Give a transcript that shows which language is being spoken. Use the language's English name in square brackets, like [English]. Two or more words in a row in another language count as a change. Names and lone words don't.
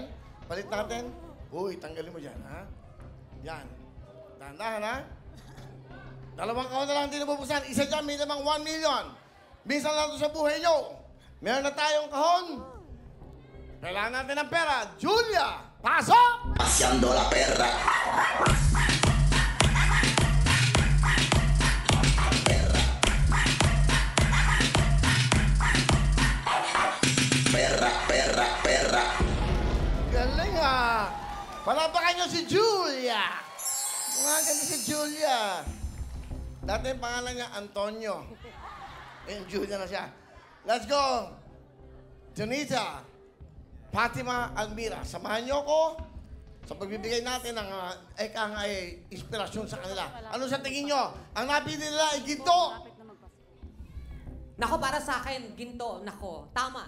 [Filipino] Palit natin. Uy, tanggalin mo dyan, ha? Yan. Dahan-dahan, ha? Dalawang kahon na lang, hindi na bubuksan. Isa dyan, may lamang 1 million. Minsan lang ito sa buhay nyo. Meron na tayong kahon. Kailangan natin ng pera. Julia, pasok! [Spanish] Paseando la perra. Perra, perra, perra. [Filipino] Galing ha. Palapakan nyo si Julia. Mga ganda si Julia. Dati yung pangalan niya, Antonio. Eh, Julia na siya. [English] Let's go. [Filipino] Junita, Fatima Almira, samahan niyo ako sa pagbibigay natin ng inspirasyon sa kanila. Ano sa tingin nyo? Ang napili nila ay ginto. Nako, para sa akin, ginto. Nako, tama.